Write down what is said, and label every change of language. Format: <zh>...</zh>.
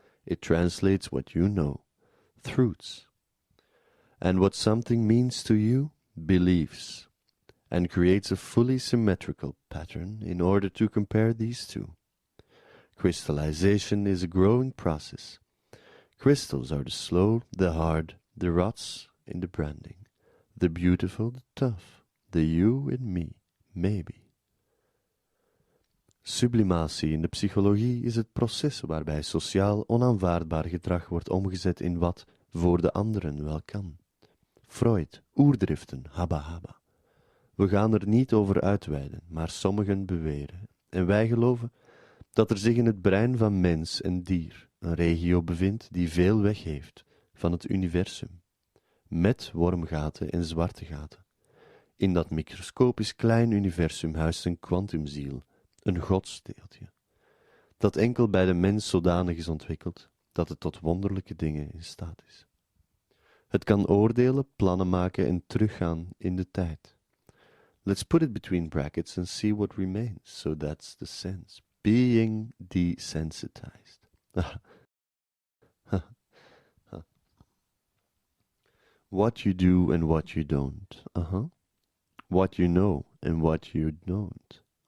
<en>It translates what you know, truths, and what something means to you, beliefs, and creates a fully symmetrical pattern in order to compare these two. Crystallization is a growing process. Crystals are the slow, the hard, the rots in the branding, the beautiful, the tough, the you and me, maybe.</en> <nl>Sublimatie in de psychologie is het proces waarbij sociaal onaanvaardbaar gedrag wordt omgezet in wat voor de anderen wel kan. Freud, oerdriften, habba habba. We gaan er niet over uitweiden, maar sommigen beweren, en wij geloven, dat er zich in het brein van mens en dier een regio bevindt die veel weg heeft, van het universum, met wormgaten en zwarte gaten. In dat microscopisch klein universum huist een kwantumziel, een godsdeeltje, dat enkel bij de mens zodanig is ontwikkeld dat het tot wonderlijke dingen in staat is. Het kan oordelen, plannen maken en teruggaan in de tijd.</nl> <en>Let's put it between brackets and see what remains. So that's the sense. Being desensitized. What you do and what you don't. What you know and what you don't.</en>